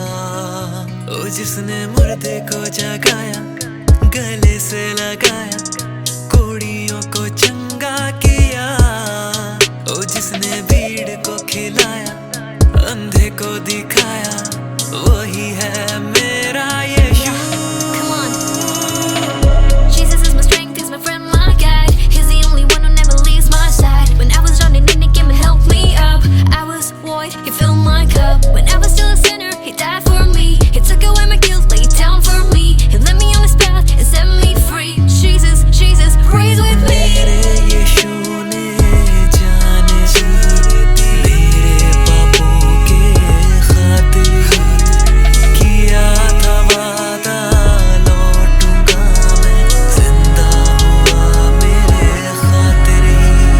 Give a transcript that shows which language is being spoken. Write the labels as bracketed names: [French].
[Hindi] ओ जिसने मुर्दे को जगाया, गले से लगाया, कोड़ियों को चंगा किया। ओ जिसने भीड़ को खिलाया, अंधे को दिखाया, वही है मेरा यीशु। [English] Come on. Jesus is my strength, he's my friend, my guide. He's the only one who never leaves my side. When I was drowning in, he came and helped me up. I was void, he filled my cup. When I was still a sinner, he died for me. He took away my guilt, laid down for me. He led me on his path and set me free. Jesus, Jesus, praise with me. [Hindi] मेरे यीशु ने जान दी, मेरे पापों के खातिर ही किया था वादा, लौटूंगा मैं, जिंदा हुआ मेरे खातिर ही।